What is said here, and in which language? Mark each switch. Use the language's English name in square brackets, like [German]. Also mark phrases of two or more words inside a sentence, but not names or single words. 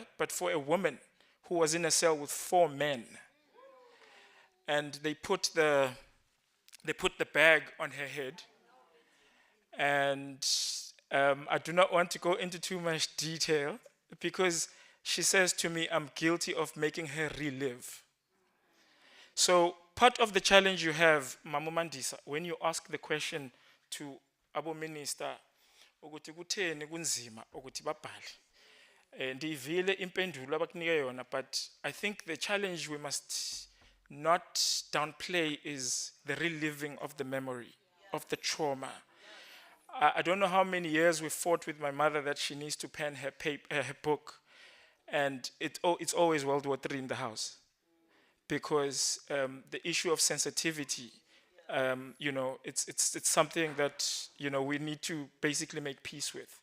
[English] But for a woman who was in a cell with 4 men, and they put the bag on her head, and I do not want to go into too much detail because she says to me, I'm guilty of making her relive. So part of the challenge you have, Mamu Mandisa, when you ask the question to Abo Minister, [Xhosa] ukuthi kutheni kunzima ukuthi babhale. Ndivile impendulo abakunika yona, [English] but I think the challenge we must not downplay is the reliving of the memory, of the trauma. I don't know how many years we fought with my mother that she needs to pen her book, and it's always World War III in the house, because the issue of sensitivity, it's something that we need to basically make peace with.